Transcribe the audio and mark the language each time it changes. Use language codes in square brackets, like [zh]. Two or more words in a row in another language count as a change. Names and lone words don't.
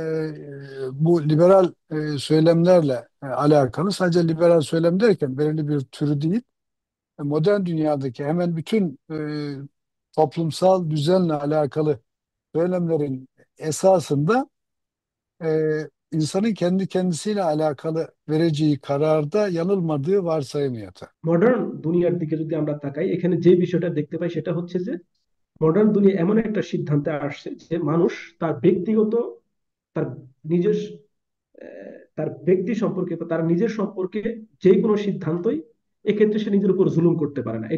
[tr] bu liberal söylemlerle alakalı, sadece liberal söylem derken belirli bir türü değil, modern dünyadaki hemen bütün toplumsal düzenle alakalı söylemlerin esasında insanın kendi kendisiyle alakalı vereceği kararda yanılmadığı varsayımı yatar. [bn] মডার্ন দুনিয়ার দিকে যদি আমরা তাকাই, এখানে যে বিষয়টা দেখতে পাই সেটা হচ্ছে যে মডার্ন দুনিয়া এমন একটা সিদ্ধান্তে আসছে যে মানুষ তার ব্যক্তিগত, তার নিজের তার ব্যক্তি সম্পর্কে বা তার নিজের সম্পর্কে যে কোনো সিদ্ধান্তই এক্ষেত্রে সে নিজের উপর জুলুম করতে পারে না।